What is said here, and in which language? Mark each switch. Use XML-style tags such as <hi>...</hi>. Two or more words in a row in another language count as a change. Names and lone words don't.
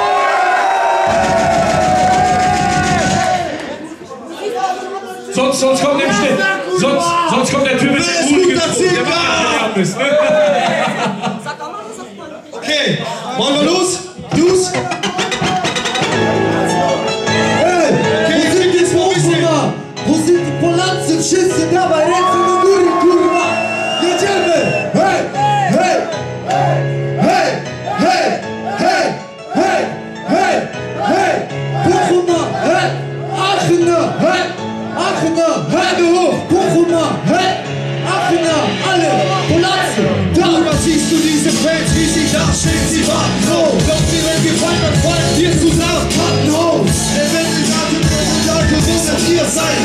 <de>Sonst kommt nämlich sonst kommt der Typ mit dem Hut gezogen, der macht nicht Lärm. Okay, wollen wir los? Los! Wo sind die Polacy?</de> <pl>Wszyscy dawaj ręce do góry, kurwa! Jedziemy! Hej! Hej! Hej! Hej! Hej! Hej! Hej! Hej! Bochuma! Hej! Aachener! Hej!</pl> <de>Aachener! Hände hoch! Bochuma! Hej! Aachener! Alle! Polacy! Darüber siehst du diese Fans, wie sie dastehen, sie warten so! Doch wir, wenn wir fallen, dann fallen wir zusammen! Kartenhaus! Der Wendelgarten, bewundert ihr seid.</de>